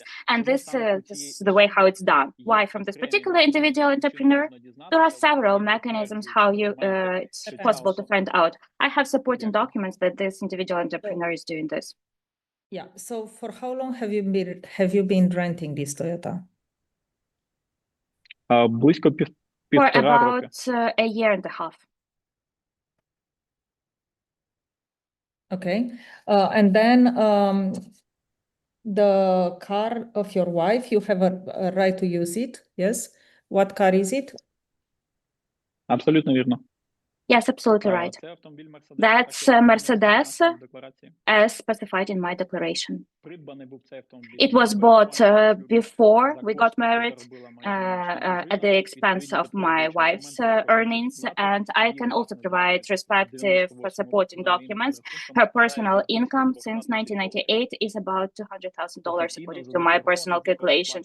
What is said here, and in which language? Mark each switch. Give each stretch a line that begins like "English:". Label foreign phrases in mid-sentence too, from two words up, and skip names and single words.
English: And this is the way how it's done. Why from this particular individual entrepreneur? There are several mechanisms how it's possible to find out. I have supporting documents that this individual entrepreneur is doing this. Yeah. So for how long have you been renting this Toyota?
Ukrainian: Близько
English: For
Ukrainian: півтора роки.
English: about a year and a half. Okay. And then the car of your wife, you have a right to use it. Yes. What car is it?
Ukrainian: Абсолютно вірно.
English: Yes, absolutely right.
Ukrainian: Це автомобіль Mercedes.
English: That's a Mercedes,
Ukrainian: Декларації.
English: as specified in my declaration.
Ukrainian: Придбаний був цей автомобіль.
English: It was bought before we got married at the expense of my wife's earnings, and I can also provide respective supporting documents. Her personal income since 1998 is about $200,000 according to my personal calculations.